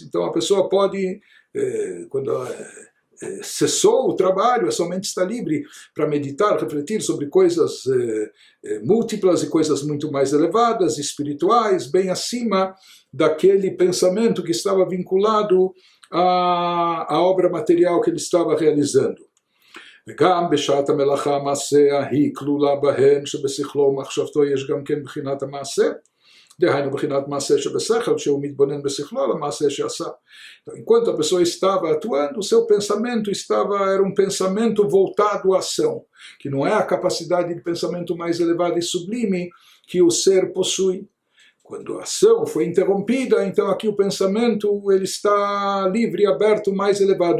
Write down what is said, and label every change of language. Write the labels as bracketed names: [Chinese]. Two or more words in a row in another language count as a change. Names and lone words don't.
[Portuguese] Então a pessoa pode, quando ela cessou o trabalho, a sua mente está livre para meditar, refletir sobre coisas múltiplas e coisas muito mais elevadas, espirituais, bem acima daquele pensamento que estava vinculado à obra material que ele estava realizando. [Hebrew] וגם בשעת המלאכה המעשה ההיא כלולה בהן שבשכלו ומחשבתו יש גם כן בחינת המעשה, דהיינו בחינת מעשה שבשכל, שהוא מתבונן בשכלו על המעשה שעשה. [Portuguese] Então, enquanto a pessoa estava atuando, o seu pensamento era um pensamento voltado à ação, que não é a capacidade de pensamento mais elevada e sublime que o ser possui. Quando a ação foi interrompida, então aqui o pensamento ele está livre, aberto, mais elevado.